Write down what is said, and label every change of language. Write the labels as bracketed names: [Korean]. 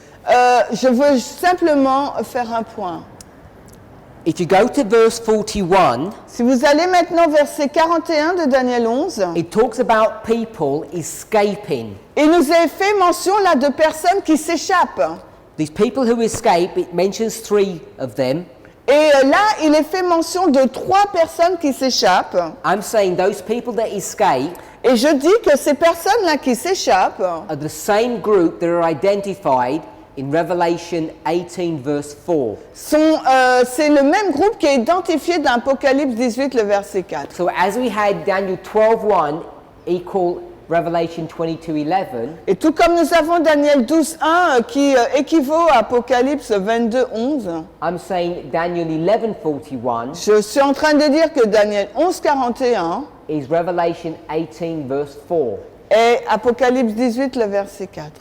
[French] Je veux simplement faire un point. [English] If you go to verse 41, [French] Si vous allez maintenant au verset 41 de Daniel 11, [English] it talks about people escaping. [French] il nous est fait mention là de personnes qui s'échappent. [English] These people who escape, it mentions 3 of them. [French] Et là, il est fait mention de 3 personnes qui s'échappent. [English] I'm saying those people that escape [French] Et je dis que ces personnes-là qui s'échappent [English] are the same group that are identified in Revelation 18 verse 4. [French] c'est le même groupe qui est identifié dans Apocalypse 18, le verset 4. [English] So as we had Daniel 12:1 equal Revelation 22:11, [French] Et tout comme nous avons Daniel 12.1 qui équivaut à Apocalypse 22.11, [English] I'm saying Daniel 11:41 [French] je suis en train de dire que Daniel 11.41 [English] is Revelation 18 verse 4. [French] est Apocalypse 18, le verset 4.